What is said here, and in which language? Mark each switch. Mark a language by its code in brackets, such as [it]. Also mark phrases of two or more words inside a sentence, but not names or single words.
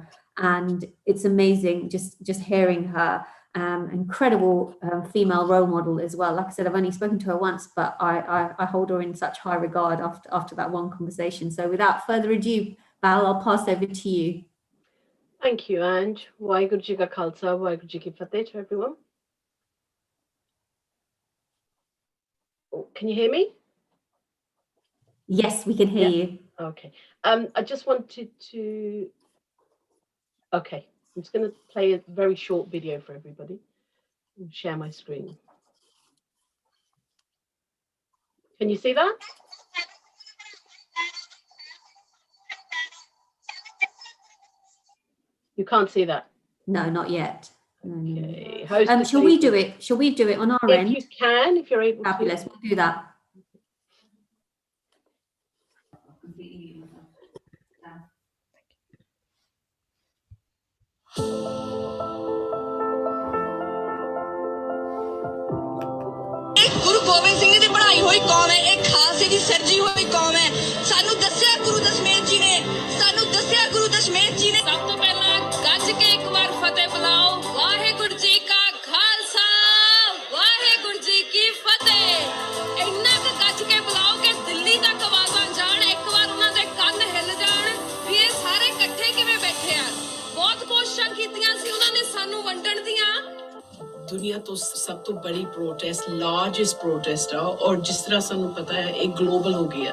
[en] And it's amazing just hearing her. Incredible female role model as well. Like I said, I've only spoken to her once, but I hold her in such high regard after that one conversation. So without further ado, Bal, I'll pass over to you. Thank you, Ange. [pa] ਵਾਹਿਗੁਰੂ ਜੀ ਕਾ ਖ਼ਾਲਸਾ, ਵਾਹਿਗੁਰੂ ਜੀ ਕੀ ਫ਼ਤਿਹ [en] to everyone. Oh, can you hear me? Yes, we can hear you. Okay. I just wanted to. Okay. I'm just going to play a very short video for everybody and share my screen. Can you see that? You can't see that? No, not yet. Okay. Shall we do it? Shall we do it on our end? If you can, if you're able Fabulous. to. We'll do that. [pa] ਗੁਰੂ ਗੋਬਿੰਦ ਸਿੰਘ ਜੀ ਬਣਾਈ ਹੋਈ ਕੌਮ ਹੈ, ਇੱਕ ਖ਼ਾਲਸੇ ਕੀ ਸਿਰਜੀ ਹੋਈ ਕੌਮ ਹੈ। ਸਾਨੂੰ ਦੱਸਿਆ ਗੁਰੂ ਦਸਮੇਸ਼ ਜੀ ਨੇ, ਸਾਨੂੰ ਦੱਸਿਆ ਗੁਰੂ ਦਸਮੇਸ਼ ਜੀ ਨੇ। ਸਭ ਤੋਂ ਪਹਿਲਾਂ ਗੱਜ ਕੇ ਇੱਕ ਵਾਰ ਫ਼ਤਿਹ ਬੁਲਾਓ, ਵਾਹਿਗੁਰੂ ਜੀ ਕਾ ਖ਼ਾਲਸਾ, ਵਾਹਿਗੁਰੂ ਜੀ ਕੀ ਫ਼ਤਿਹ। ਇੰਨਾ ਕ ਗੱਜ ਕੇ ਬੁਲਾਓ ਕਿ ਦਿੱਲੀ ਤੱਕ ਆਵਾਜ਼ਾਂ ਜਾਣ, ਇੱਕ ਵਾਰ ਉਹਨਾਂ ਦੇ ਕੰਨ ਹਿੱਲ ਜਾਣ ਭਈ ਇਹ ਸਾਰੇ ਇਕੱਠੇ ਕਿਵੇਂ ਬੈਠੇ ਆ। ਬਹੁਤ ਕੋਸ਼ਿਸ਼ਾਂ ਕੀਤੀਆਂ ਸੀ ਉਹਨਾਂ ਨੇ ਸਾਨੂੰ ਵੰਡਣ ਦੀਆਂ। ਦੁਨੀਆ ਤੋਂ ਸਭ ਤੋਂ ਵੱਡੀ ਪ੍ਰੋਟੈਸਟ, [en] largest protest [pa] ਹੈ, ਔਰ ਜਿਸ ਤਰ੍ਹਾਂ ਸਾਨੂੰ ਪਤਾ ਹੈ ਇੱਕ ਗਲੋਬਲ ਹੋ ਗਈ ਹੈ।